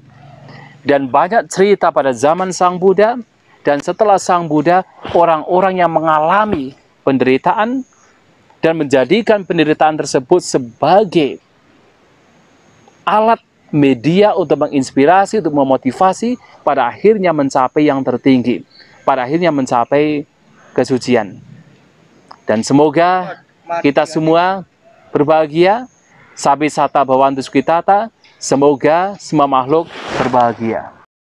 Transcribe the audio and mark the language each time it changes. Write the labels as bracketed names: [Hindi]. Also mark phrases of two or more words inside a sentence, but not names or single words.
[Indonesian] Dan banyak cerita pada zaman Sang Buddha dan setelah Sang Buddha, orang-orang yang mengalami penderitaan dan menjadikan penderitaan tersebut sebagai alat media untuk menginspirasi, untuk memotivasi, pada akhirnya mencapai yang tertinggi, pada akhirnya mencapai kesucian. Dan semoga kita semua berbahagia. [Pali] Sabi sata bhavantu sukhitata. [Indonesian] Semoga semua makhluk berbahagia.